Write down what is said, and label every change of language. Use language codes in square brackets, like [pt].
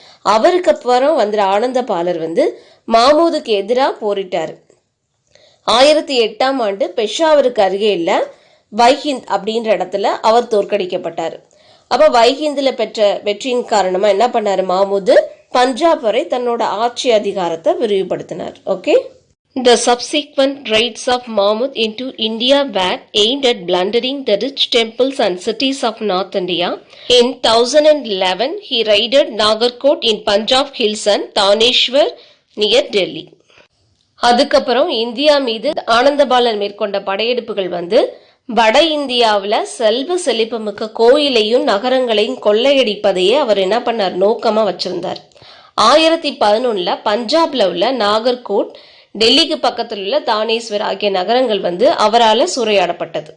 [ta] அவருக்கு அப்புறம் ஆனந்தபாலர் மாமூதுக்கு எதிராக போரிட்டாரு. 1008ஆம் ஆண்டு பெஷாவருக்கு அருகே இல்ல வைஹிந்த் அப்படின்ற இடத்துல அவர் தோற்கடிக்கப்பட்டாரு. அப்ப வைஹிந்த்ல பெற்ற வெற்றியின் காரணமா என்ன பண்ணாரு மாமூது, பஞ்சாப் வரை தன்னோட ஆட்சி அதிகாரத்தை விரிவுபடுத்தினார். Okay. [en] The subsequent raids of Mahmud into India were aimed at plundering the rich temples and cities of North India. In 1011, he raided Nagarkot in Punjab hills and Taneshwar near Delhi. [ta] அதுக்கப்புறம் India மீது ஆனந்தபாலர் மேற்கொண்ட படையெடுப்புகள் வட இந்தியாவில் செல்வ செழிப்புமிக்க கோயிலையும் நகரங்களையும் கொள்ளையடிப்பதையே அவர் என்ன பண்ணார், நோக்கமா வச்சிருந்தார். 1011 பஞ்சாப்ல உள்ள நாகர்கோட், டெல்லிக்கு பக்கத்தில் உள்ள தானேஸ்வர் ஆகிய நகரங்கள் அவரால் சூறையாடப்பட்டது.